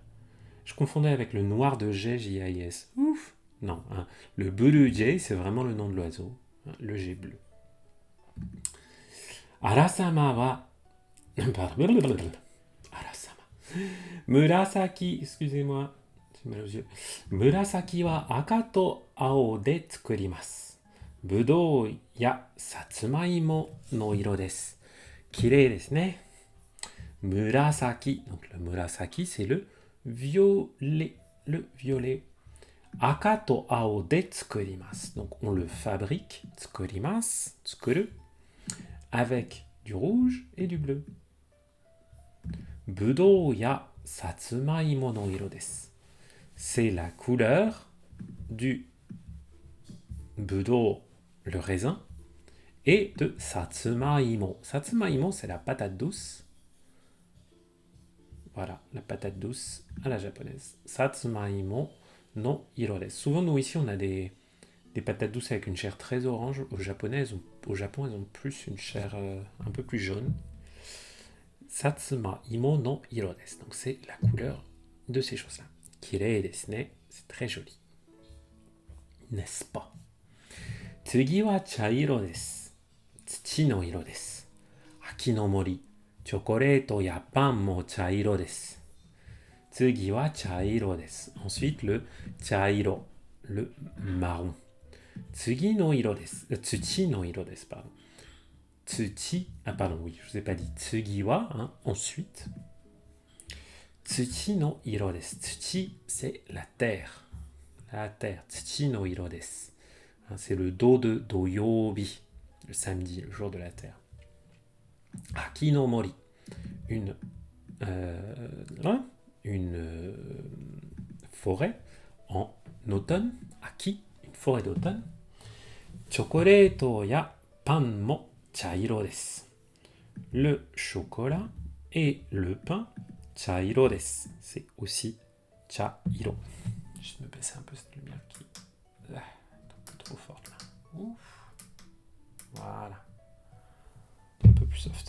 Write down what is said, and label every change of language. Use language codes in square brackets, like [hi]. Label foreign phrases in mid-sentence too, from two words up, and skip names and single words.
[fr] Je confondais avec le noir de G, J-A-I-S. Ouf. Non, hein. Le bleu Jay, c'est vraiment le nom de l'oiseau. Hein, le G bleu. Arasama wa... Pardon. Arasama. Murasaki, excusez-moi. j'ai mal aux yeux. [ja] 紫は赤と青で作ります. ぶどうやさつまいもの色です. きれいですね. Murasaki. [fr] Donc le murasaki, c'est le violet. Le violet. [ja] 赤と青で作ります. [fr] Donc on le fabrique. [ja] 作ります。作る. [fr] Avec du rouge et du bleu. [ja] ぶどうやさつまいもの色です. [fr] C'est la couleur du budou, le raisin, et de satsumaimo. Satsumaimo, c'est la patate douce. Voilà, la patate douce à la japonaise. [ja] さつまいもの色です. [fr] Souvent, nous ici, on a des patates douces avec une chair très orange. Au Japon, elles ont plus une chair un peu plus jaune. [ja] さつまいもの色です. [fr] Donc, c'est la couleur de ces choses-là. [ja] きれいですね. [fr] C'est très joli. N'est-ce pas? [ja] 次は茶色です. 土の色です。秋の森. チョコレートやパンも茶色です. 次は茶色です. [fr] Ensuite, le chairo, le marron. [ja] 次の色です。土の色です, [fr] pardon. Tsuchi, pardon, oui, je vous ai pas dit. [ja] 次は, ensuite. 土の色です. Tsuchi, [fr] c'est la terre. La terre. [ja] 土の色です. [fr] C'est le do de doyobi, le samedi, le jour de la terre. [ja] 秋の森. [fr] Une forêt en automne. [ja] Aki, [fr] une forêt d'automne. [ja] チョコレートやパンも茶色です. [fr] Le chocolat et le pain, [ja] 茶色です. [fr] C'est aussi chairo. Je vais me baisser un peu cette lumière qui est un peu trop forte là. Ouf. Voilà. Un peu plus soft.